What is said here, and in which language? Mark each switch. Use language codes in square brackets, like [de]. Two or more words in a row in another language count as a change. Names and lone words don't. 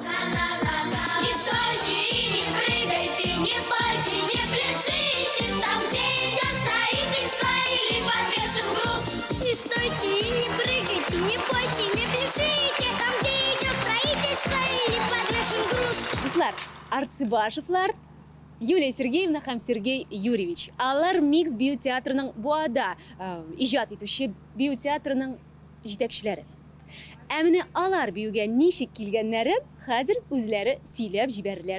[ru] Не стойте и не прыгайте, не пойте, не пляшите, там, где идет строительство или подвешен груз. Не стойте и не прыгайте, не пойте, не пляшите, там, где идет строительство или подвешен груз. [tt] Дуслар, Арцыбашевлар, Юлия Сергеевна һәм Сергей Юрьевич. Алар Микс биотеатрының Буада иҗат итүче биотеатрының җитәкчеләре. Ә менә алар биюгә ничек килгәннәрен хәзер үзләре сөйләп җибәрерләр.